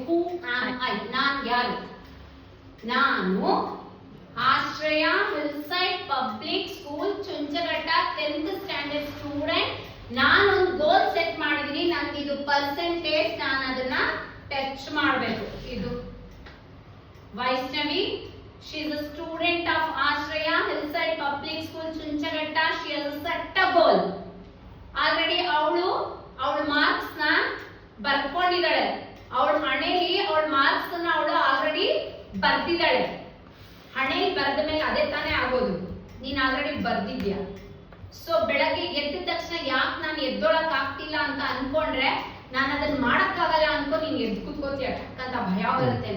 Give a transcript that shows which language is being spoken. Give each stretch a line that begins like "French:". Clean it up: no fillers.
English: who am I,
Kannada: ನಾನ್ ಯಾರು? ನಾನು ಆಶ್ರಯ ಹಿಲ್ಸೈಡ್ public school ಚುಂಚಘಟ್ಟ 10th standard student. ನಾನೊಂದು ಗೋಲ್ ಸೆಟ್ ಮಾಡಿದೀನಿ, ನನ್ಗೆ ಇದು ಪರ್ಸೆಂಟೇಜ್, ನಾನು ಅದನ್ನ ಟಚ್ ಮಾಡಬೇಕು. ಇದು Vaishnavi,
English: she is a student of Ashraya Hillside Public School Chunchagatta. She has set a goal.
Kannada: Already ಅವಳು ಮಾರ್ಕ್ಸ್ ನ ಬರ್ಕೊಂಡಿದ್ದಾಳೆ, ಅವಳ ಹಣೆಯಲ್ಲಿ ಅವಳ ಮಾರ್ಕ್ಸ್ ನ ಅವಳು ಆಲ್ರೆಡಿ ಬರ್ದಿದ್ದಾಳೆ. ಹಣೆಯಲ್ಲಿ ಬರೆದ ಮೇಲೆ ಅದೇ ತಾನೇ ಆಗೋದು, ನೀನ್ ಆಲ್ರೆಡಿ ಬರ್ದಿದ್ಯಾ. ಸೊ ಬೆಳಗ್ಗೆ ಎದ್ದ ತಕ್ಷಣ ಯಾಕೆ ನಾನು ಎದ್ದೊಳಕ್ ಆಗ್ತಿಲ್ಲ ಅಂತ ಅನ್ಕೊಂಡ್ರೆ, ನಾನು ಅದನ್ನ ಮಾಡಕ್ಕಾಗಲ್ಲ ಅನ್ಕೊ ನೀನ್ ಎದ್ದು ಕೂತ್ಕೋತೀಯ, ಅಂತ ಭಯ ಬರುತ್ತೆ.